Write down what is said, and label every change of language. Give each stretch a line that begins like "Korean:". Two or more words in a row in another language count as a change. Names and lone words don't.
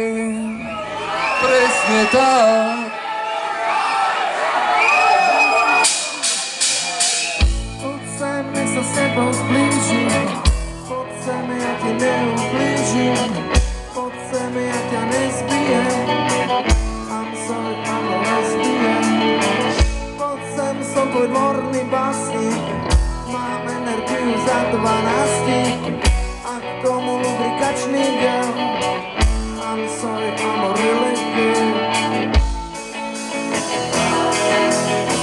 Slovak: Presne tak. Poď sem, nech sa s tebou zblížim. Poď sem, ja ti neublížim. Poď sem, ja ťa nezbijem.
English: I'm sorry, I'm a lesbian.
Slovak: Poď sem, som tvoj dvorný básnik. Mám energiu za 12. A k tomu lubrikačný gel.
English: I'm sorry, I'm a really good.